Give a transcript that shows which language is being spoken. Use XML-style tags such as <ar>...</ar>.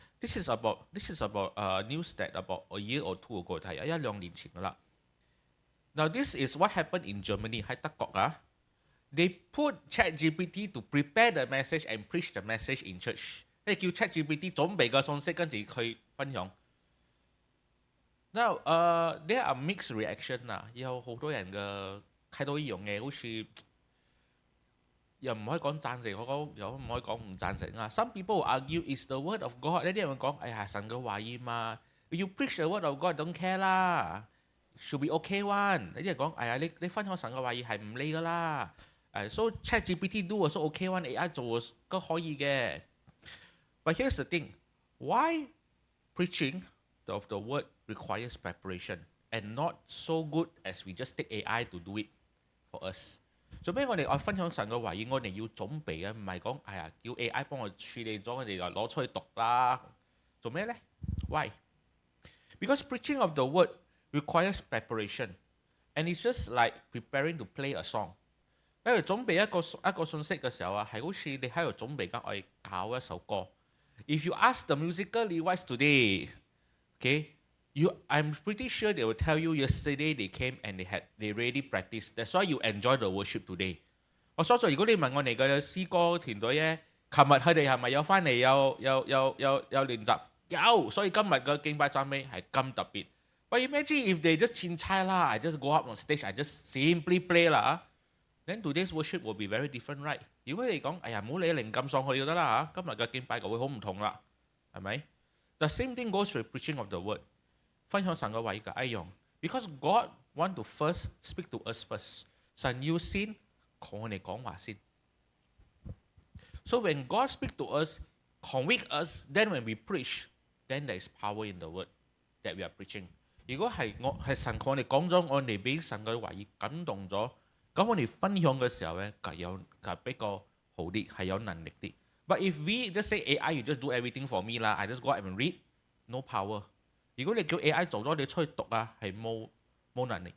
<en>This is about news that about a year or two ago，</en> <yue>係1-2年前㗎啦。</yue> <en>Now this is what happened in Germany，</en> <yue>喺德國啊。</yue> <en>They put ChatGPT to prepare the message and preach the message in church。</en> <yue>即係叫 ChatGPT 準備個信息，跟住佢分享。</yue> <en>Now there are mixed reaction</en> <yue>啊，有好多人嘅睇到呢樣嘢，好似。又唔可以講贊成，又唔可以講唔贊成啊。</yue> <en>Some people argue it's the word of God。</en> <yue>呢啲人講，哎呀，神嘅話語嘛</yue> <en>，you preach the word of God don't care 啦 ，should be okay one。</en> <yue>呢啲人講，哎呀，你分享神嘅話語係唔理㗎啦。 So ChatGPT do 都 OK one，AI 做都可以嘅。</yue> <en>But here's the thing， why preaching of the word requires preparation and not so good as we just take AI to do it for us。</en> <yue>做咩我哋愛分享神嘅話語，我哋要準備嘅，唔係講哎呀叫 AI 幫我處理咗，我哋就攞出去讀啦。做咩呢 ？</yue> <en>Why? Because preaching of the word requires preparation, and it's just like preparing to play a song。</en> <yue>因為準備一個信息嘅時候啊，係好似你喺度準備緊我哋搞一首歌。</yue> <en>If you ask the musical leaders today, okay?I'm pretty sure they will tell you yesterday they came and they really practiced. That's why you enjoy the worship today.</en> <yue>我相信如果你問我哋嘅詩歌團隊咧，琴日佢哋係咪有翻嚟有練習？有，所以今日嘅敬拜讚美係咁特別。</yue> <en>But imagine if they just 千差啦，I just go up on stage, I just simply play 啦。 then today's worship will be very different, right？</en> <yue>如果你講，哎呀，唔好理靈感上去就得啦嚇，今日嘅敬拜就會好唔同啦，係咪？</yue> <en>The same thing goes with preaching of the word，</en> <yue>分享神嘅話語嘅一樣。</yue> <en>Because God want to first speak to us first，</en> <yue>神要先同我哋講話先。</yue> <en>So when God speak to us, convict us, then when we preach, then there is power in the word that we are preaching。</en> <yue>如果係神同我哋講咗，我哋俾神嘅話語感動咗。咁我哋分享嘅時候咧，就比較好啲，係有能力啲。</yue> <en>But if we just say AI, you just do everything for me 啦，I just go out and read, no power。</en> <yue>如果你叫 AI 做咗，你出去讀啊，係冇能力。</yue>